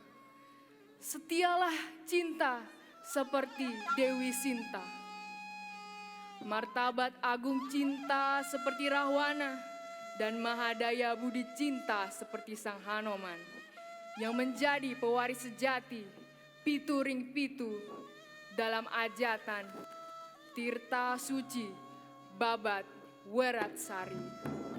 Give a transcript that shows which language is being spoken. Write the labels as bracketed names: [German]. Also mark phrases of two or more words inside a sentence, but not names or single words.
[Indonesian] Setialah cinta seperti Dewi Sinta. Martabat agung cinta seperti Rahwana dan mahadaya budi cinta seperti Sang Hanoman yang menjadi pewaris sejati [Balinese] pitu ring pitu [Indonesian] dalam ajatan Tirta Suci Babat Waratsari.